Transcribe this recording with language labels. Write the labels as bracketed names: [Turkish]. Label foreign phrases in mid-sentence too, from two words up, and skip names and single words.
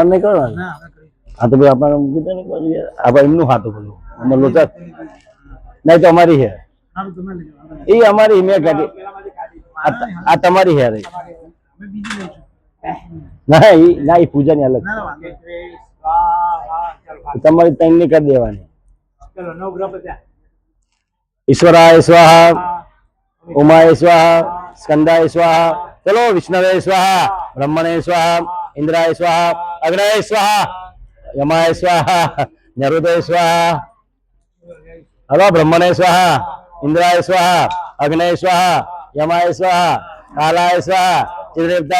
[Gujarati] અમને નહીં કરવાનું હા તો ભાઈ આપણે કીધું ને આપણે એમનું ખાતું બધું અમારે લોચા નહીં તો અમારી છે એ અમારી મેં કાઢી આ તમારી છે રે ના એ પૂજાની અલગ તમારી ત્રણ ની કરી દેવાની [Sanskrit] ईश्वराय स्वाहा उमाय स्वाहा स्कंदाय स्वाहा चलो विष्णवे स्वाहा ब्रह्मणे स्वाहा इंद्राय स्वाहा अग्नये स्वाहा यमाय स्वाहा नरुदे स्वाहा हेलो ब्रह्मणे स्वाहा इंद्राय स्वाहा अग्नये स्वाहा यमाय स्वाहा कालाय स्वाहा चित्रदेवताय